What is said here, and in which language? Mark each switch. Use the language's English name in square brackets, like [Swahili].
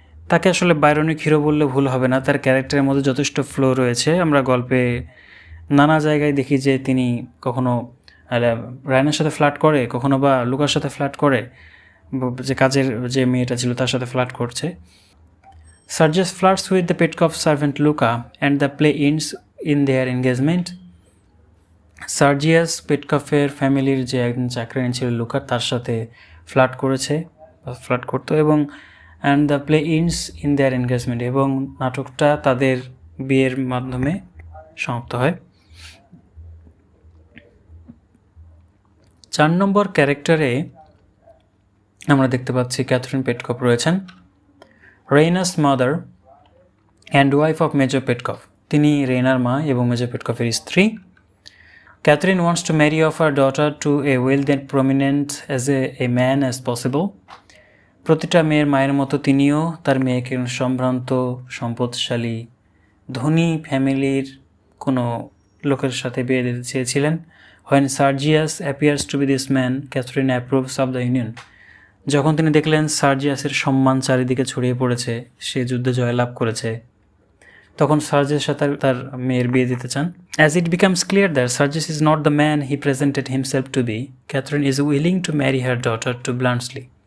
[Bangla] তাকে আসলে বাইরনিক হিরো বললে ভুল হবে না, তার ক্যারেক্টারের মধ্যে যথেষ্ট ফ্লো রয়েছে। আমরা গল্পে নানা জায়গায় দেখি যে তিনি কখনো রায়নার সাথে ফ্লার্ট করে, কখনো বা লুকার সাথে ফ্লার্ট করে, যে কাজের যে মেয়েটা ছিল তার সাথে ফ্লার্ট করছে। [English] Sergius flirts with the Petkoff servant Louka and the play ends in their engagement. [Bangla] সার্জিয়াস পেটকফের ফ্যামিলির যে একজন চাকরানি ছিল লুকা তার সাথে ফ্লার্ট করতো এবং [English] and the play ends in their engagement [Bangla] এবং নাটকটা তাদের বিয়ের মাধ্যমে সমাপ্ত হয়। 4 নম্বর ক্যারেক্টারে আমরা দেখতে পাচ্ছি ক্যাথরিন পেটকফ রয়েছেন, [English] Raina's mother and wife of Major Petkoff. [Bangla] তিনি রেইনার মা এবং মেজর পেটকফের স্ত্রী। [English] Catherine wants to marry off her daughter to a wealthy and prominent as a man as possible. [Bangla] প্রতিটা মেয়ের মায়ের মতো তিনিও তার মেয়েকে সম্ভ্রান্ত, সম্পদশালী, ধনী ফ্যামিলির কোনো লোকের সাথে বিয়ে দিতে চেয়েছিলেন। [English] When Sergius appears to be this man, Catherine approves of the union. [Bangla] যখন তিনি দেখলেন সার্জিয়াসের সম্মান চারিদিকে ছড়িয়ে পড়েছে, সে যুদ্ধে জয়লাভ করেছে, তখন সার্জিয়াসের সাথে তার মেয়ের বিয়ে দিতে চান। [English] As it becomes clear that Sergius is not the man he presented himself to be, Catherine is willing to marry her daughter to Bluntschli.